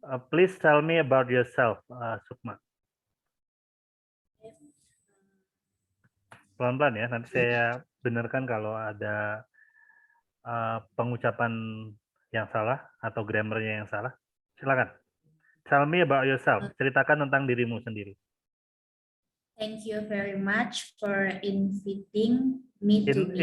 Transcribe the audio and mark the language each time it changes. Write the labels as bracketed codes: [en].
[en] Please tell me about yourself, Sukma. [id] Pelan-pelan ya, nanti saya benarkan kalau ada pengucapan yang salah atau grammarnya yang salah. Silakan. [en] Tell me about yourself. [id] Ceritakan tentang dirimu sendiri. [en] Thank you very much for inviting me to be.